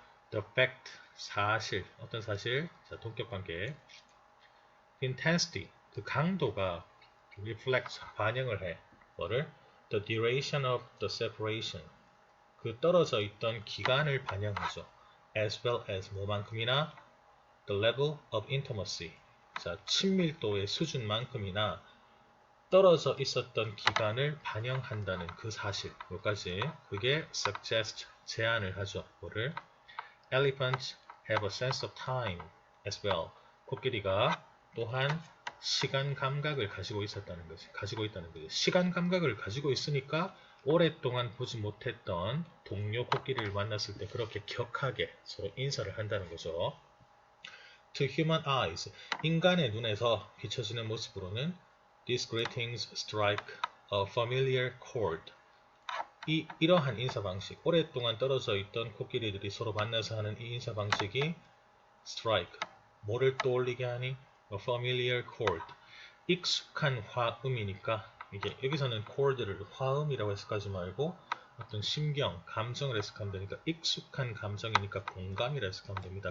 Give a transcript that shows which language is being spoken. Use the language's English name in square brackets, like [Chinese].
[English] The fact, [Korean] 사실. 어떤 사실? 자, 동격관계. [English] Intensity, [Korean] 그 강도가 [English] reflect, [Korean] 반영을 해. 뭐를? [English] The duration of the separation, [Korean] 그 떨어져 있던 기간을 반영하죠. [English] As well as [Korean] 뭐만큼이나? [English] The level of intimacy, [Korean] 자, 친밀도의 수준만큼이나 떨어져 있었던 기간을 반영한다는 그 사실, 여기까지. 그게 [English] suggest, [Korean] 제안을 하죠. 뭐를? [English] Elephants have a sense of time as well. [Korean] 코끼리가 또한 시간 감각을 가지고 있다는 거지. 시간 감각을 가지고 있으니까 오랫동안 보지 못했던 동료 코끼리를 만났을 때 그렇게 격하게 서로 인사를 한다는 거죠. [English] To human eyes, [Korean] 인간의 눈에서 비춰지는 모습으로는 [English] these greetings strike a familiar chord. [Korean] 이러한 인사 방식, 오랫동안 떨어져 있던 코끼리들이 서로 만나서 하는 이 인사 방식이 [English] strike, [Korean] 뭐를 떠올리게 하니? [English] A familiar chord, [Korean] 익숙한 화음이니까, 이게 여기서는 chord를 화음이라고 해석하지 말고 어떤 심경, 감정을 해석하면 되니까 익숙한 감정이니까 공감이라 해석하면 됩니다.